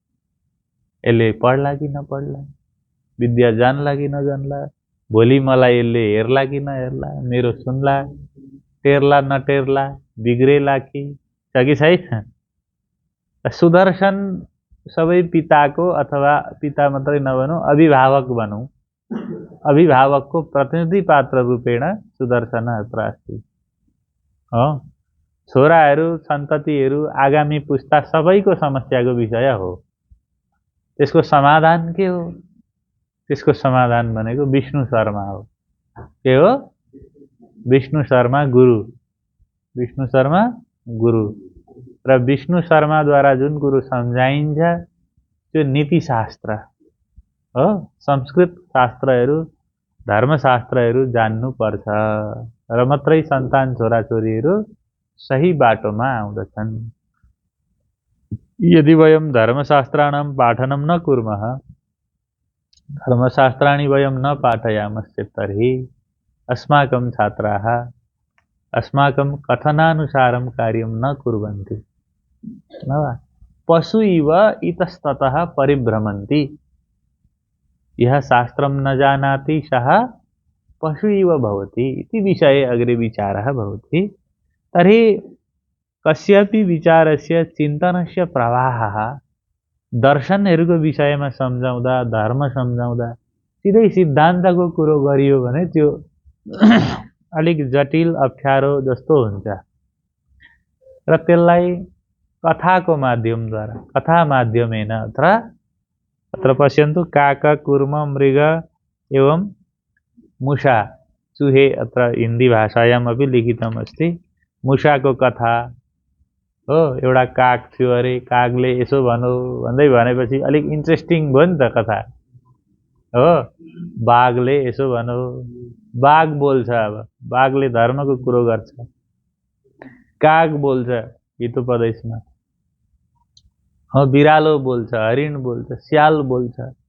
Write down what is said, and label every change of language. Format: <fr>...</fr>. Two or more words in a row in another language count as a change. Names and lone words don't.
<ne>यसले पढ्ला कि नपढ्ला, विद्या जान्ला कि नजान्ला, भोलि मलाई यसले हेर्ला कि नहेर्ला, मेरो सुन्ला, टेर्ला नटेर्ला, बिग्रेला कि छ कि छैन? सुदर्शन सबै पिताको, अथवा पिता मात्रै नभनौँ, अभिभावक भनौँ, अभिभावकको प्रतिनिधि पात्र</ne> <sa>रूपेण सुदर्शन अत्र अस्ति।</sa> <ne>हो, छोराहरू सन्ततिहरू आगामी पुस्ता सबैको समस्याको विषय हो। त्यसको समाधान के हो? त्यसको समाधान भनेको विष्णु शर्मा हो। के हो? विष्णु शर्मा गुरु। विष्णु शर्मा गुरु र विष्णु शर्माद्वारा जुन कुरो सम्झाइन्छ त्यो नीतिशास्त्र हो। संस्कृत शास्त्रहरू, धर्मशास्त्रहरू जान्नुपर्छ र मात्रै सन्तान छोराछोरीहरू सही बाटोमा आउँदछन्।</ne> <sa>यदि वयं धर्मशास्त्राणां पाठनं न कुर्मः, धर्मशास्त्राणि वयं न पाठयामश्चेत् तर्हि अस्माकं छात्राः अस्माकं कथनानुसारं कार्यं न कुर्वन्ति। न वा? पशु इव इतस्ततः परिभ्रमन्ति। यः शास्त्रं न जानाति सः पशु इव भवति इति विषये अग्रे विचारः भवति। तर्हि कस्यापि विचारस्य चिन्तनस्य प्रवाहः</sa> <ne>दर्शनहरूको विषयमा सम्झाउँदा, धर्म सम्झाउँदा सिधै सिद्धान्तको कुरो गरियो भने त्यो अलिक जटिल अप्ठ्यारो जस्तो हुन्छ र त्यसलाई कथाको माध्यमद्वारा,</ne> <sa>कथा माध्यमेन अत्र पश्यन्तु, काक कुर्म मृग एवं मुषा चुहे अत्र हिन्दी भाषायाम् अपि लिखितम् अस्ति।</sa> <ne>मुषाको कथा हो, एउटा काग थियो अरे, कागले यसो भनो भन्दै भनेपछि अलिक इन्ट्रेस्टिङ भयो नि त कथा हो। बाघले यसो भनो, बाघ बोल्छ। अब बाघले धर्मको कुरो गर्छ। काग बोल्छ हितोपदेशमा हो, बिरालो बोल्छ, हरिण बोल्छ, स्याल बोल्छ।</ne>